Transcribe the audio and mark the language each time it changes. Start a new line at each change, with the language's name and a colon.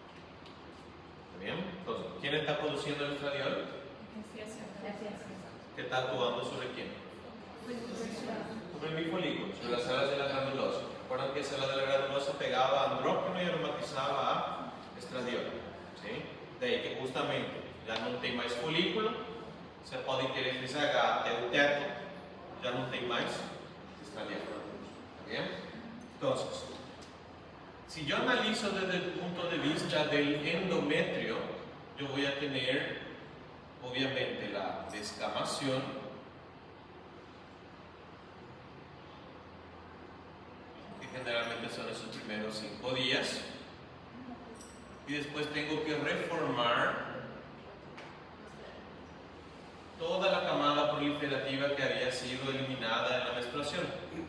Spanish: ¿Está bien? Entonces, ¿quién está produciendo el estradiol? ¿Qué está actuando sobre quién? Sobre mi folículo, sobre las células de la granulosa. Recuerdan que célula de la granulosa pegaba a andrógeno y aromatizaba a estradiol. ¿Sí? De ahí que justamente
Portuguese: já não tem mais folículo, você pode ter FSH até o teto, já não tem mais estradiol.
Spanish: ¿Bien? Entonces, si yo analizo desde el punto de vista del endometrio, yo voy a tener obviamente la descamación, que generalmente son esos primeros 5 días, y después tengo que reformar toda la camada proliferativa que había sido eliminada en la menstruación.